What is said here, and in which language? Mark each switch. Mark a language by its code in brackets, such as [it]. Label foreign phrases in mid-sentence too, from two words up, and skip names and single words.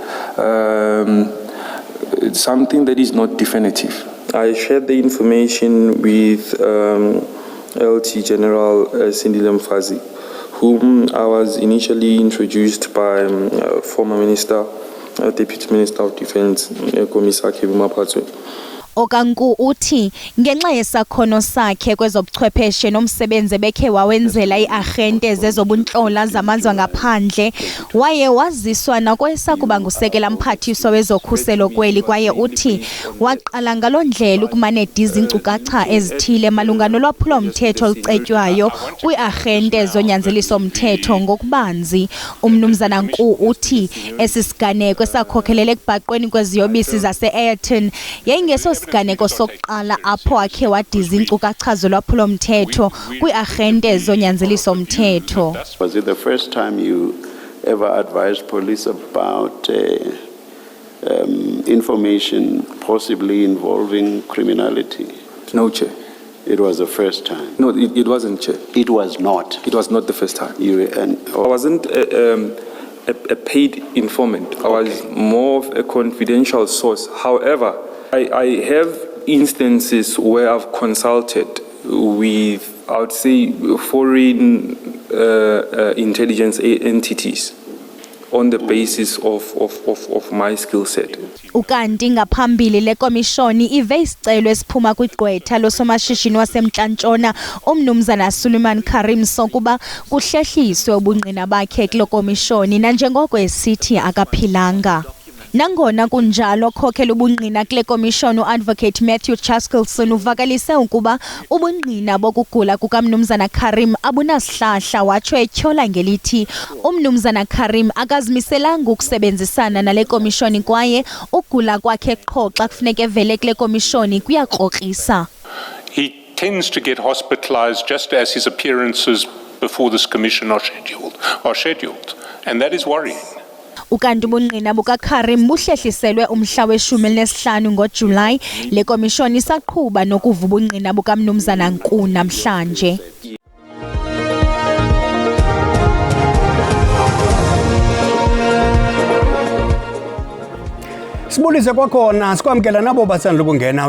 [en] Something that is not definitive. I shared the information with LT General Sindile Mfazi, whom I was initially introduced by former Minister, Deputy Minister of Defence, Kommissar Kevin Maphatso. [xh] Okanku uthi ngenxa yesakhono sakhe kwezobuchwepheshe nomsebenzi bekhe wawenzela iarhente zezobuntlola zamazwe ngaphandle waye waziswa nakwesakuba ngusekela mphathiswa wezokhuselo kweli kwaye uthi waqala ngaloo ndlela ukumanediza iinkcukacha ezithile malunga nolwaphulo-mthetho olucetywayo kwiarhente zonyanzeliso-mthetho ngokubanzi. Umnumzana Nkulu uthi esi siganeko sakhokhelela ekubhaqweni kweziyobisi zase-Ayrton yayingeso siganeko sokuqala apho akhe wadiza iinkcukacha zolwaphulo-mthetho kwiarhente zonyanzeliso-mthetho. [en] Was it the first time you ever advised police about information possibly involving criminality? No, Chair. It was the first time? No, it wasn't, Chair. It was not? It was not the first time. I wasn't a paid informant. I was more of a confidential source. However, I have instances where I've consulted with, I would say, foreign intelligence entities on the basis of my skill set. [xh] Ukanti ngaphambili le komishoni ive isicelo esiphuma kwigqwetha losomashishini wasemntla-ntshona umnumzana Suleiman Karim sokuba kuhlehliswe ubungqina bakhe kule komishoni nanjengoko esithi akaphilanga. Nangona kunjalo khokhela ubungqina kule komishoni uAdvocate Matthew Chaskelson uvakalise ukuba ubungqina bokugula kukaMnumzana Karim abunasihlahla watsho etyhola ngelithi uMnumzana Karim akazimiselanga ukusebenzisana nale komishoni kwaye ukugula kwakhe qho xa kufuneka evele kule komishoni kuyakrokrisa. [en] He tends to get hospitalized just as his appearances before this commission are scheduled, and that is worrying. [xh] Ukanti ubungqina bukaKarim buhlehliselwe umhla we-15 ngoJulayi, le komishoni isaqhuba nokuva ubungqina bukaMnumzana Nkuna namhlanje. Sibulise kwakhona sikwamkela nabo basandla ukungena.